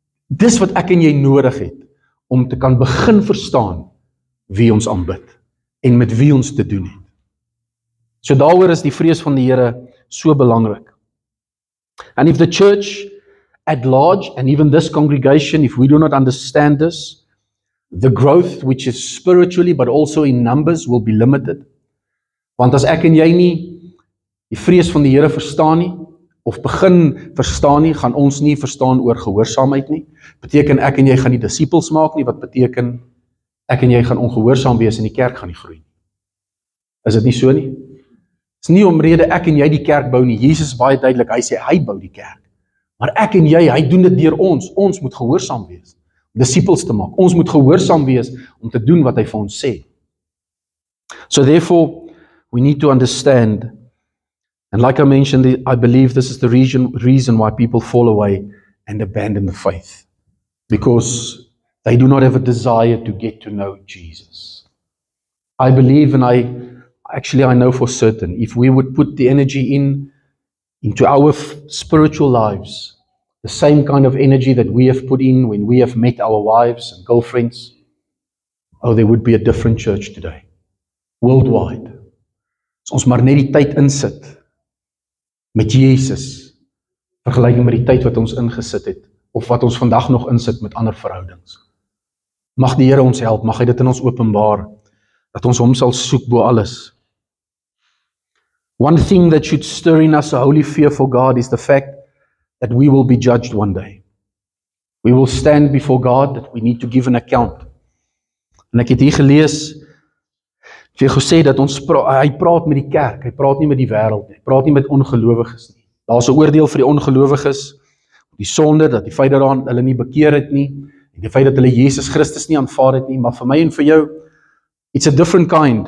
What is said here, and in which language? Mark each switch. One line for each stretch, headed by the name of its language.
Afrikaans: Dis wat ek en jy nodig het om te kan begin verstaan wie ons aanbid en met wie ons te doen het. So daaroor is die vrees van die Here so belangrik.
English: And if the church at large, and even this congregation, if we do not understand this, the growth which is spiritually but also in numbers will be limited.
Afrikaans: Want as ek en jy nie die vrees van die Here verstaan nie, of begin verstaan nie, gaan ons nie verstaan oor gehoorsaamheid nie. Beteken ek en jy gaan nie disippels maak nie, wat beteken ek en jy gaan ongehoorsaam wees en die kerk gaan nie groei nie. Is dit nie so nie? Dit is nie omrede ek en jy die kerk bou nie. Jesus is baie duidelik, hy sê hy bou die kerk. Maar ek en jy, hy doen dit deur ons. Ons moet gehoorsaam wees om disippels te maak. Ons moet gehoorsaam wees om te doen wat hy vir ons sê.
English: So therefore, we need to understand. And like I mentioned, I believe this is the reason why people fall away and abandon the faith. Because they do not have a desire to get to know Jesus. I believe, and I know for certain, if we would put the energy into our spiritual lives, the same kind of energy that we have put in when we have met our wives and girlfriends, there would be a different church today. Worldwide.
Afrikaans: As ons maar net die tyd insit met Jesus, vergelyking met die tyd wat ons ingesit het, of wat ons vandag nog insit met ander verhoudings. Mag die Here ons help, mag hy dit in ons openbaar, dat ons hom sal soek bo alles.
English: One thing that should stir in us a holy fear for God is the fact that we will be judged one day. We will stand before God, that we need to give an account.
Afrikaans: En ek het hier gelees, het vir gesê dat hy praat met die kerk, hy praat nie met die wêreld nie, hy praat nie met ongelowiges nie. Daar is 'n oordeel vir die ongelowiges, die sonde, dat die feit dat hulle nie bekeer het nie, en die feit dat hulle Jesus Christus nie aanvaar het nie, maar vir my en vir jou,
English: it's a different kind.